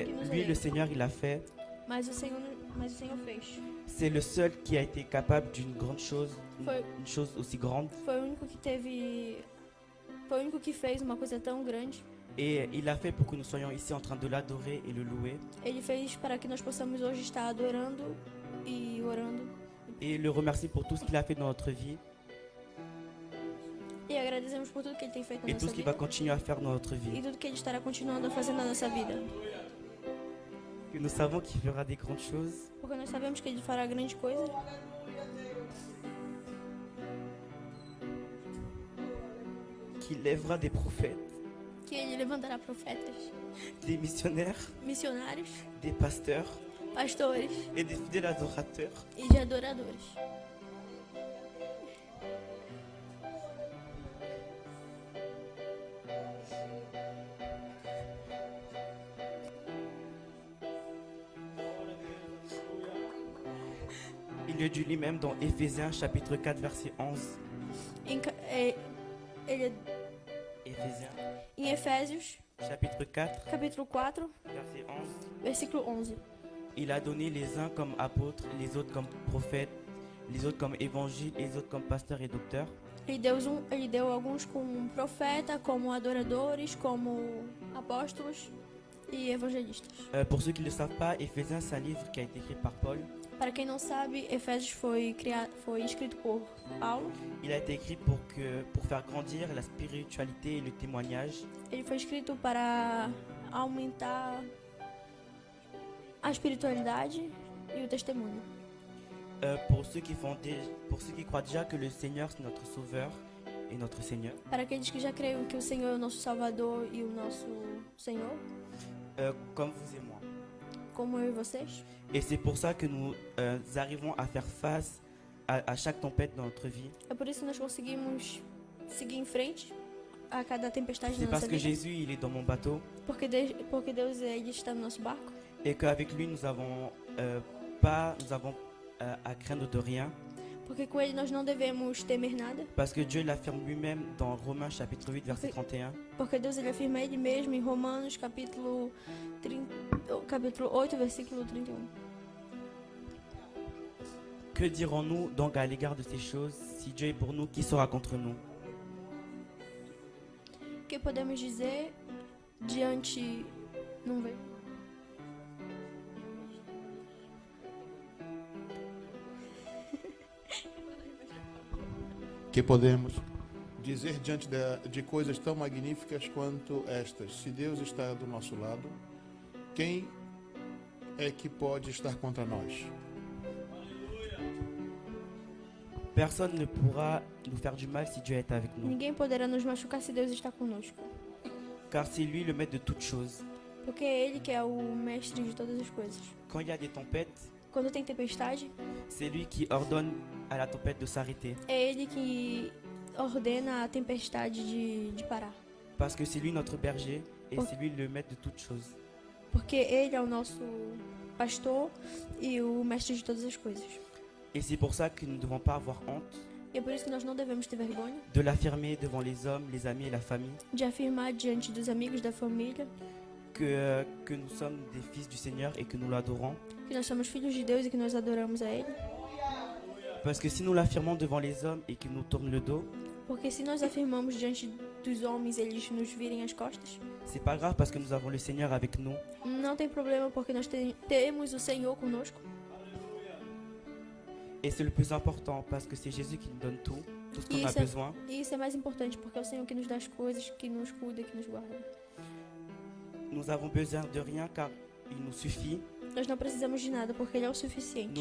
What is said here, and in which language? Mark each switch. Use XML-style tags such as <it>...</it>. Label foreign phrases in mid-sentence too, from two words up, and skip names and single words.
<fr>Qui nous lui, aide. le Seigneur, il a fait.</fr> <pt>Mas o Senhor fez.</pt> <fr>C'est le seul qui a été capable d'une grande chose,</fr> <pt>Foi,</pt> <fr>une chose aussi grande.</fr> <pt>foi o único que teve. Foi o único que fez uma coisa tão grande.</pt> <fr>Et il l'a fait pour que nous soyons ici en train de l'adorer et le louer.</fr> <pt>Ele fez para que nós possamos hoje estar adorando e orando.</pt> <fr>Et le remercier pour tout ce qu'il a fait dans notre vie</fr> <pt>E agradecemos por tudo que ele tem feito na</pt> <fr>et tout</fr> <pt>nossa</pt> <fr>ce qu'il va</fr> <pt>vida.</pt> <fr>continuer à faire dans notre</fr> <pt>E</pt> <fr>vie.</fr> <pt>tudo que ele estará continuando a fazer na nossa vida.</pt> <fr>Que nous savons qu'il fera des grandes choses.</fr> <pt>Porque nós sabemos que ele fará grande coisa.</pt> <fr>Qu'il lèvera des prophètes,</fr> <pt>Que ele levantará profetas,</pt> <fr>des missionnaires,</fr> <pt>missionários,</pt> <fr>des pasteurs</fr> <pt>pastores</pt> <fr>et des fidèles adorateurs.</fr> <pt>e de adoradores.</pt> <fr>Il le dit lui-même dans Éphésiens chapitre 4 verset 11.</fr> <pt>Ele,</pt> <fr>Éphésiens</fr> <pt>em Efésios,</pt> <fr>chapitre 4</fr> <pt>capítulo 4,</pt> <fr>verset 11.</fr> <pt>versículo 11.</pt> <fr>Il a donné les uns comme apôtres, les autres comme prophètes, les autres comme évangiles, les autres comme pasteurs et docteurs.</fr> <pt>Ele deu alguns como profeta, como adoradores, como apóstolos e evangelistas.</pt> <fr>Pour ceux qui ne le savent pas, Éphésiens, c'est un livre qui a été écrit par Paul.</fr> <pt>Para quem não sabe, Efésios foi escrito por Paulo.</pt> <fr>Il a été écrit pour faire grandir la spiritualité et le témoignage.</fr> <pt>Ele foi escrito para aumentar a espiritualidade e o testemunho.</pt> <fr>Pour ceux qui croient déjà que le Seigneur c'est notre Sauveur et notre Seigneur.</fr> <pt>Para aqueles que já creem que o Senhor é o nosso Salvador e o nosso Senhor,</pt> <fr>Comme vous et moi.</fr> <pt>como eu e vocês.</pt> <fr>Et c'est pour ça que nous arrivons à faire face à chaque tempête dans notre vie.</fr> <pt>É por isso que nós conseguimos seguir em frente a cada tempestade</pt> <fr>C'est</fr> <pt>na</pt> <fr>parce</fr> <pt>nossa</pt> <fr>que</fr> <pt>vida.</pt> <fr>Jésus il est dans mon bateau</fr> <pt>Porque Deus ele está no nosso barco.</pt> <fr>et qu'avec lui nous avons à craindre de rien.</fr> <pt>Porque com ele nós não devemos temer nada.</pt> <fr>Parce que Dieu l'affirme lui-même dans Romains chapitre 8 verset 31.</fr> <pt>Porque Deus ele afirma ele mesmo em Romanos capítulo 8, versículo 31.</pt> <fr>Que dirons-nous donc à l'égard de ces choses? Si Dieu est pour nous, qui sera contre nous?</fr> <pt>O que podemos dizer diante... Não veio. Que podemos dizer diante de coisas tão magníficas quanto estas? Se Deus está do nosso lado, quem é que pode estar contra nós?</pt> <fr>Personne ne pourra nous faire du mal si Dieu est avec nous.</fr> <pt>Ninguém poderá nos machucar se Deus está conosco.</pt> <fr>Car c'est lui le maître de toutes choses.</fr> <pt>Porque é ele que é o mestre de todas as coisas.</pt> <fr>Quand il y a des tempêtes,</fr> <pt>Quando tem tempestade,</pt> <fr>c'est lui qui ordonne à la tempête de s'arrêter.</fr> <pt>é ele que ordena a tempestade de parar.</pt> <fr>Parce que c'est lui notre berger et Oh. c'est lui le maître de toutes choses.</fr> <pt>Porque ele é o nosso pastor e o mestre de todas as coisas.</pt> <fr>Et c'est pour ça que nous ne devons pas avoir honte</fr> <pt>E é por isso que nós não devemos ter vergonha</pt> <fr>de l'affirmer devant les hommes, les amis et la famille</fr> <pt>de afirmar diante dos amigos, da família,</pt> <fr>que nous sommes des fils du Seigneur et que nous l'adorons.</fr> <pt>que nós somos filhos de Deus e que nós adoramos a Ele.</pt> <fr>Parce que si nous l'affirmons devant les hommes et qu'ils nous tournent le dos,</fr> <pt>Porque se nós afirmamos diante dos homens eles nos virem as costas,</pt> <fr>c'est pas grave parce que nous avons le Seigneur avec nous.</fr> <pt>não tem problema porque nós temos o Senhor conosco.</pt> <fr>Et c'est le plus important parce que c'est Jésus qui nous donne tout ce qu'on a</fr> <pt>Isso é-</pt> <fr>besoin.</fr> <pt>E isso é mais importante porque é o Senhor que nos dá as coisas, que nos cuida, que nos guarda.</pt> <fr>Nous avons besoin de rien car il nous suffit.</fr> <pt>Nós não precisamos de nada porque Ele é o</pt> <fr>Nous</fr> <pt>suficiente.</pt>